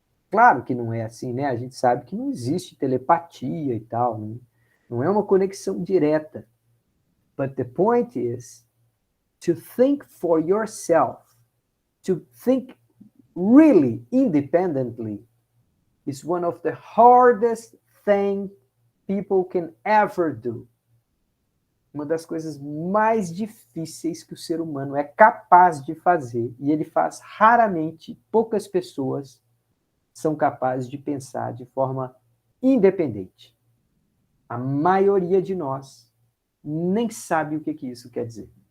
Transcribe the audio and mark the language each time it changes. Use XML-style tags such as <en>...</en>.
<pt>Claro que não é assim, né? A gente sabe que não existe telepatia e tal, né? Não é uma conexão direta.</pt> <en>But the point is to think for yourself, to think really independently is one of the hardest things people can ever do.</en> <pt>Uma das coisas mais difíceis que o ser humano é capaz de fazer, e ele faz raramente, poucas pessoas são capazes de pensar de forma independente. A maioria de nós nem sabe o que isso quer dizer.</pt>